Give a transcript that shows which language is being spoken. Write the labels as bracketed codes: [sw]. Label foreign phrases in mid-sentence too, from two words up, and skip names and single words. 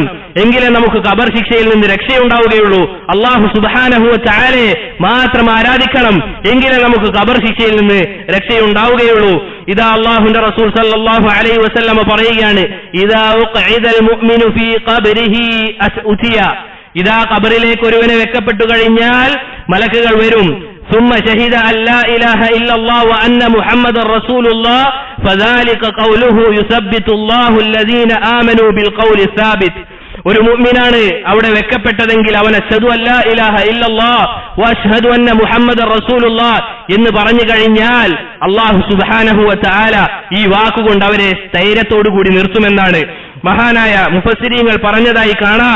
[ml] എങ്കിലേ നമുക്ക് ഖബർ ശിക്ഷയിൽ നിന്ന് രക്ഷയുണ്ടാവുകയുള്ളൂ. [ar] الله سبحانه وتعالى [ml] മാത്രം ആരാധിക്കണം, എങ്കിലേ നമുക്ക് ഖബർ ശിക്ഷയിൽ നിന്ന് രക്ഷയുണ്ടാവുകയുള്ളൂ. ഇതാ അള്ളാഹുവിന്റെ റസൂൽ [ar] صلى الله عليه وسلم [ml] പറയുകയാണ്, [ar] إذا أقعد المؤمن في قبره أتي, [ml] ഇതാ ഖബറിലേക്ക് ഒരുവനെ വെക്കപ്പെട്ടു കഴിഞ്ഞാൽ മലക്കുകൾ വരും. [ar] ثم شهد أن لا إله إلا الله وأن محمد رسول الله فذلك قوله يثبت الله الذين آمنوا بالقول الثابت. [ml] ഒരു മുഅ്മിനാണ് അവിടെ വെക്കപ്പെട്ടതെങ്കിൽ അവൻ [ar] أشهد أن لا إله إلا الله وأشهد أن محمدا رسول الله [ml] എന്ന് പറഞ്ഞു കഴിഞ്ഞാൽ [ar] الله سبحانه وتعالى [ml] ഈ വാക്കുകൊണ്ട് അവരെ സ്ഥൈര്യത്തോടു കൂടി നിർത്തുമെന്നാണ് മഹാനായ മുഫസ്സിരീങ്ങൾ പറഞ്ഞതായി കാണാം.